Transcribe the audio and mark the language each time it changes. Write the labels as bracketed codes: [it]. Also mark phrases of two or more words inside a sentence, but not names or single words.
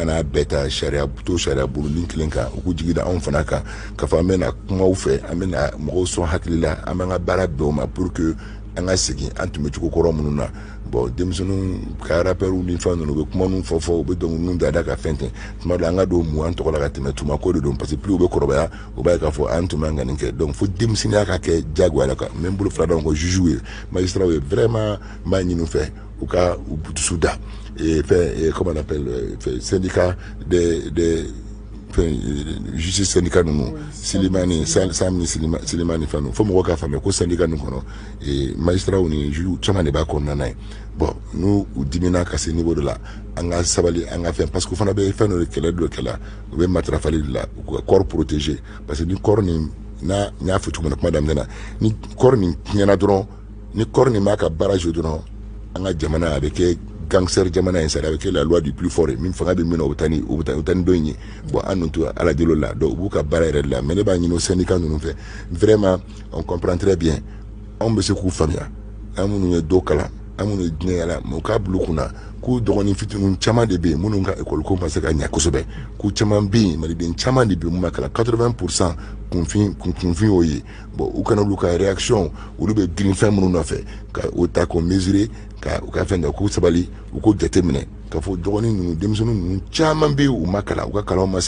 [bm] kana bɛɛ ta sariya bolonin kelen kan u k'u jigi da anw fana kan k'a fɔ an bɛna kumaw fɛ an bɛna mɔgɔw sɔn hakili la an b'an ka baara bɛn o ma [fr] pour que [bm] an ka segin an tun bɛ cogo kɔrɔ minnu na bon denmisɛnninw ka rappeurs ni fɛn ninnu u bɛ kuma ninnu fɔ u bɛ dɔnkiliw da ka fɛn ten tuma dɔ an ka don mun an tɔgɔ la ka tɛmɛ tuma ko de don [fr] parce que plus [bm] u bɛ kɔrɔbaya u b'a ye k'a fɔ an tun b'an ka nin kɛ donc fo denmisɛnninya ka kɛ diyagoya la quoi n bɛ n bolo fila d'anw ko juges ye magistrats ye vraiment n b'a ɲini u fɛ u ka u dusu da [fr] comment on appelle syndicat des [bm] justice syndicat ninnu Silimani Sam ni Silimani fɛn ninnu fo mɔgɔw k'a faamuya ko syndicat ninnu kɔnɔ magistrats ni juges caman de b'a kɔnɔna na ye bon n'u dimina ka se [fr] niveau de la [bm] an ka sabali an ka fɛn [fr] parce que [bm] u fana bɛ fɛn dɔ de kɛlɛ dɔ kɛla u bɛ matarafali de la u ka [fr] corps protégé parce que [bm] ni corps nin n y'a fɔ cogo min na kuma daminɛ na ni corps nin tiɲɛna dɔrɔn ni corps nin b'a ka baara jouer dɔrɔn an ka jamana a bɛ kɛ gangster jamana in sara [fr] avec la loi du plus fort [bm] min fanga bɛ min na o tani dɔ in ye bon an nun to ala delo la donc u b'u ka baara yɛrɛ de la mais ne b'a ɲini o syndicat ninnu fɛ vraiment [fr] on comprend très bien [bm] anw bɛ se k'u faamuya an minnu ye dɔ kalan an minnu ye diinɛ la mais u k'a bila u kunna k'u dɔgɔnin fitininw caman de bɛ yen minnu ka école ko ma se ka ɲɛ kosɛbɛ k'u caman bɛ yen maliden caman de bɛ yen mun ma kalan 80% kunfin y'o ye bon u kana olu ka réaction olu bɛ girin fɛn minnu nɔfɛ ka o ta k'o mesurer ka u ka fɛn dɔ k'u sabali u k'o jateminɛ k'a fɔ dɔgɔnin ninnu denmisɛnnin ninnu caman bɛ yen u ma kalan u ka kalanw ma se